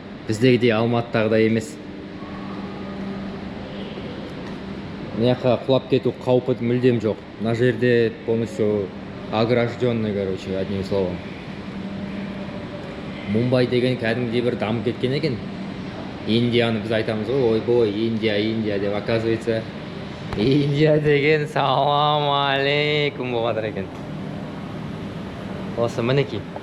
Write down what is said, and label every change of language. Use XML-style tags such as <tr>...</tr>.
<kk>Біздегідей Алматыдағыдай емес. Мына жаққа құлап кету қаупі мүлдем жоқ. Мына жерде</kk> <ru>полностью огражденный, короче, одним словом.</ru> <kk>Мумбай деген кәдімгідей бір дамып кеткен екен. Индияны біз айтамыз ғой, ойбой, Индия деп,</kk> <ru>оказывается,</ru> <kk>Индия деген салам алейкум болғатыр екен. Осы мінеки.</kk>